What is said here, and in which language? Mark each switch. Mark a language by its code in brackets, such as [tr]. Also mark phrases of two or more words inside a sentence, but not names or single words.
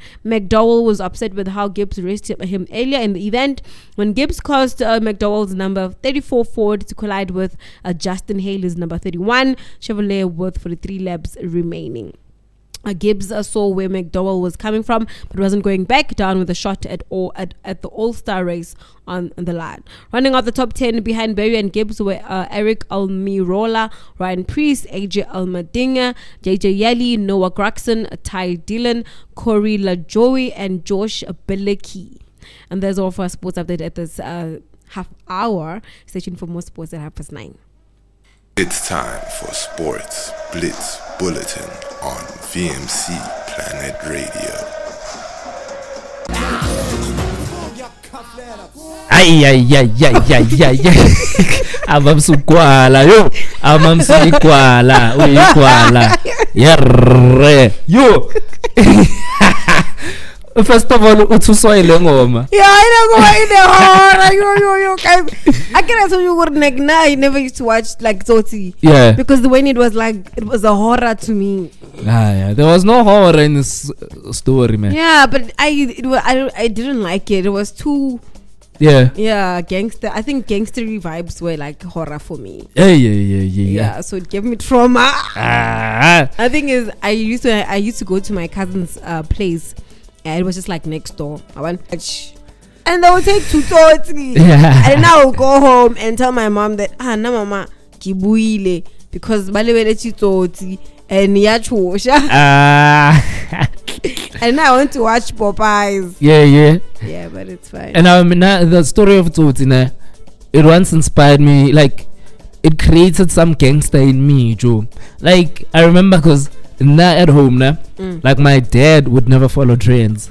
[en] McDowell was upset with how Gibbs raced him earlier in the event when Gibbs caused McDowell's number 34 Ford to collide with Justin Haley's number 31 Chevrolet with 43 laps remaining. Gibbs saw where McDowell was coming from, but wasn't going back down with a shot at the All-Star race on the line. Running out the top 10 behind Berry and Gibbs were Eric Almirola, Ryan Priest, AJ Almadinga, JJ Yeli, Noah Graxon, Ty Dillon, Corey LaJoy, and Josh Bilecki. And there's all for a sports update at this half hour. Stay tuned for more sports at 9:30. It's time for Sports Blitz Bulletin on VMC Planet Radio. Abamsukwala yo, amamsukwala, uyikwala, yerre yo. First of all, [zu] utuswayile ngoma. [en] Yeah, I know yo guys. I can tell you what I never used to watch like Zoti. Yeah. Because the way it was a horror to me. Yeah. There was no horror in this story, man. Yeah, but I didn't like it. It was too gangster. I think gangstery vibes were like horror for me. Yeah. So it gave me trauma. I think is I used to go to my cousin's place. And it was just like next door. I went and they would take tutori. And then I would go home and tell my mom that [st] na mama kibuile [en] because [st] balebele tutori [en] and [st] yachosha. [en] And now I want to watch Popeyes. Yeah, yeah. Yeah, but it's fine. And the story of Tsotsi, it once inspired me. Like, it created some gangster in me, Joe. Like, I remember because at home, like my dad would never follow trends.